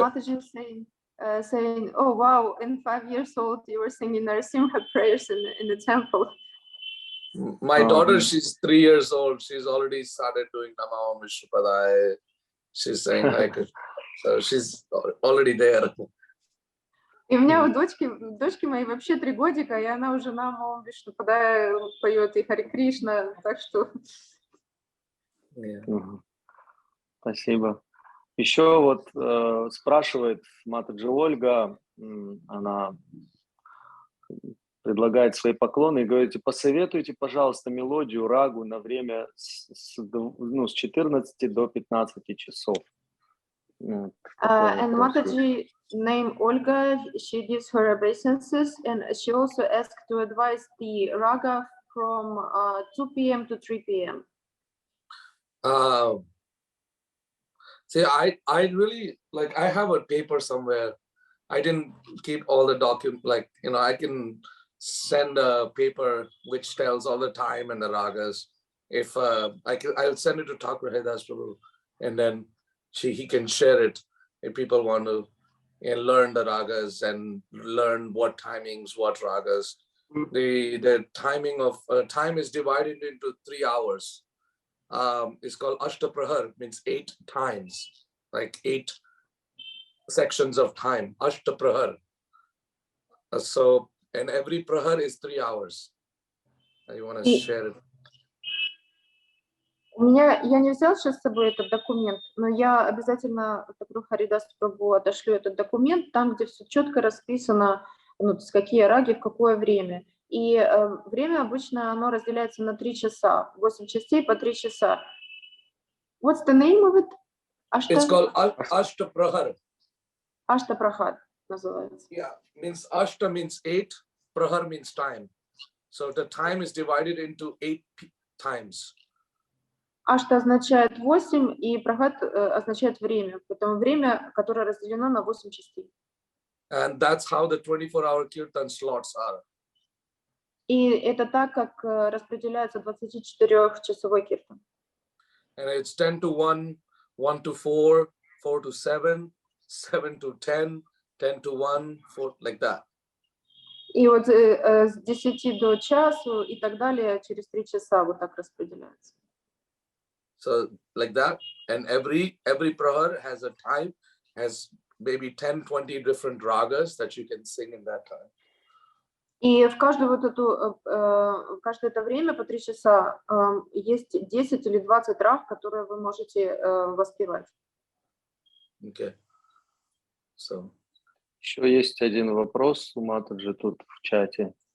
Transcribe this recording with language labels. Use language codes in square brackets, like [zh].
[en] one Mataji is saying, "Oh wow! In 5 years old, you were singing Narasimha prayers in the temple." My daughter, she's 3 years old. She's already started doing Namah Vishnupadaya. She's saying like, so she's already there. [ru] И у меня у дочки моей вообще 3 годика, и она уже нам Вишнупадая поет и Харе Кришна, так что... Спасибо. Еще вот спрашивает Матаджи Ольга, она предлагает свои поклоны и говорит, посоветуйте, пожалуйста, мелодию рагу на время с 14 до 15 часов. [en] And Mataji name Olga, she gives her obeisances, and she also asked to advise the raga from 2 p.m. to 3 p.m. See, I really, like, I have a paper somewhere. I didn't keep all the documents, like, I can send a paper which tells all the time and the ragas. if I'll send it to Thakur Haridas Prabhu, and then he can share it if people want to learn the ragas and learn what timings, what ragas. The timing of time is divided into 3 hours. It's called Ashtaprahar, means 8 times, like 8 sections of time. Ashtaprahar. So, and every prahar is 3 hours. You want to share it? [ru] Я не взял сейчас с собой этот документ, но я обязательно Тхакуру Харидас Прабху отошлю этот документ, там, где все четко расписано, ну, то есть какие раги, в какое время. И время обычно оно разделяется на 3 часа, 8 частей по 3 часа. [en] What's the name of it? It's called Ashtaprahar. [ru] Аштапрахар называется. [en] Yeah, means Ashta means 8, Prahar means time. So the time is divided into 8 times. [ru] Ашта означает 8, и прахат означает время, поэтому время, которое разделено на 8 частей. [en] And that's how the 24-hour Kirtan slots are. [ru] И это так, как распределяется 24-часовой киртан. [en] And it's 10 to 1, 1 to 4, 4 to 7, 7 to 10, 10 to 1, 4, like that. [ru] И вот с 10 до часу и так далее через 3 часа вот так распределяется. [en] So like that, and every prahar has a time, has maybe 10-20 different ragas that you can sing in that time. [ru] И в каждую вот эту, каждое это время по 3 часа есть 10 или 20 раг, которые вы можете воспевать. [en] Okay. So. [ru] Еще есть один вопрос у Матаджи тут в чате.